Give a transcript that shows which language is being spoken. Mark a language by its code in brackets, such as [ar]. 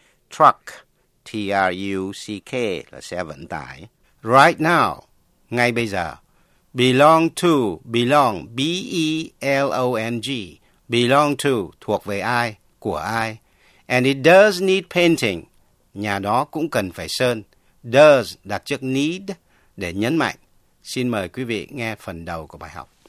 [vi] Truck, T-R-U-C-K, là xe vận tải. [en] Right now, [vi] ngay bây giờ. [en] Belong to, belong, B-E-L-O-N-G, belong to, [vi] thuộc về ai, của ai. [en] And it does need painting. [vi] Nhà đó cũng cần phải sơn. Does đặt trước need để nhấn mạnh. Xin mời quý vị nghe phần đầu của bài học.